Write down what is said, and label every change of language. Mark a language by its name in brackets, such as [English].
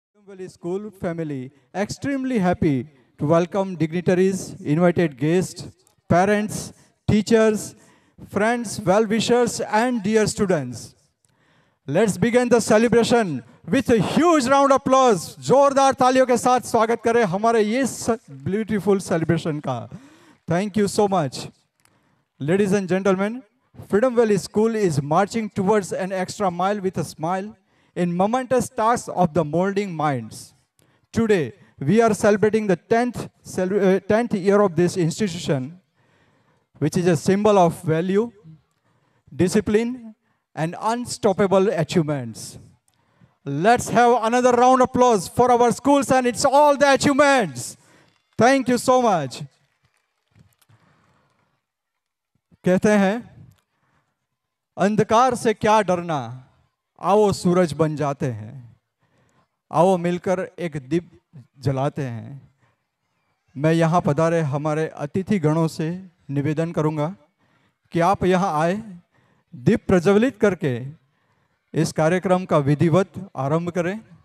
[English] Valley School family extremely happy to welcome dignitaries, invited guests, parents, teachers, friends, well-wishers and dear students. Let's begin the celebration with a huge round of applause. [Hindi] जोरदार तालियों के साथ स्वागत करें हमारे ये [English] beautiful celebration [Hindi] का. [English] Thank you so much. Ladies and gentlemen, Freedom Valley School is marching towards an extra mile with a smile in momentous tasks of the molding minds. Today, we are celebrating the 10th year of this institution, which is a symbol of value, discipline, and unstoppable achievements. Let's have another round of applause for our schools and it's all the achievements. Thank you so much. [Hindi] कहते हैं अंधकार से क्या डरना, आओ सूरज बन जाते हैं, आओ मिलकर एक दीप जलाते हैं. मैं यहाँ पधारे हमारे अतिथि गणों से निवेदन करूँगा कि आप यहाँ आए, दीप प्रज्वलित करके इस कार्यक्रम का विधिवत आरंभ करें.